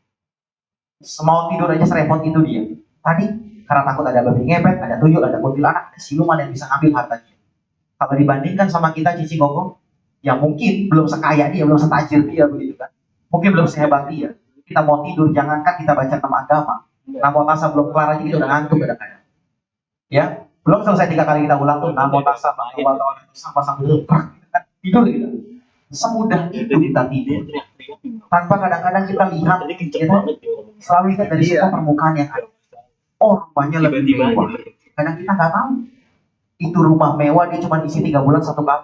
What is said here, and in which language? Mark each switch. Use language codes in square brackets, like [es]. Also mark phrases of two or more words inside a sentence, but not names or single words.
[id] Mau tidur aja serempot itu dia. Tadi karena takut ada babi ngepet, ada tuyul, ada kuntilanak, ada siluman yang bisa ambil hartanya. Kalau dibandingkan sama kita Cici Koko, yang mungkin belum sekaya dia, belum setajir dia begitu kan. Mungkin belum sehebat dia. Kita mau tidur, jangankan kita baca nama agama. [pi] Namo tasa [id] belum kelar aja kita udah ngantuk kadang-kadang. Ya, belum selesai 3 kali kita ulang tuh [pi] namo tasa [id] sama sambil tidur gitu. Semudah itu kita tidur. Tanpa kadang-kadang kita lihat, ya, selalu lihat dari semua permukaan yang ada. Oh, rumahnya lebih mewah. Kadang kita nggak tahu. Itu rumah mewah dia cuma isi 3 bulan 1 kali.